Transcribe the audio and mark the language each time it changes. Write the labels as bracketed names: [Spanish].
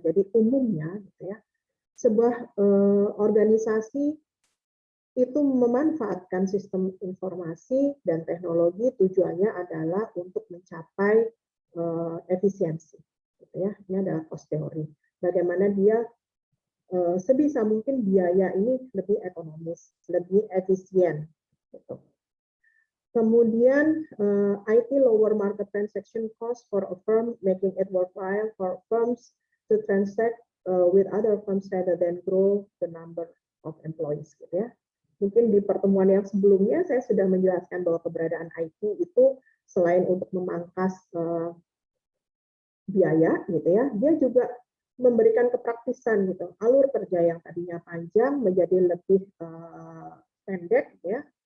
[Indonesian] Jadi umumnya, gitu ya, sebuah organisasi itu memanfaatkan sistem informasi dan teknologi, tujuannya adalah untuk mencapai efisiensi, gitu ya. Ini adalah cost theory. Bagaimana dia sebisa mungkin biaya ini lebih ekonomis, lebih efisien. Gitu. Kemudian [English] IT lower market transaction cost for a firm, making it worthwhile for firms to transact with other firms rather than grow the number of employees, [Indonesian] gitu ya. Mungkin di pertemuan yang sebelumnya saya sudah menjelaskan bahwa keberadaan IT itu selain untuk memangkas biaya, gitu ya, dia juga memberikan kepraktisan, gitu. Alur kerja yang tadinya panjang menjadi lebih pendek, gitu ya.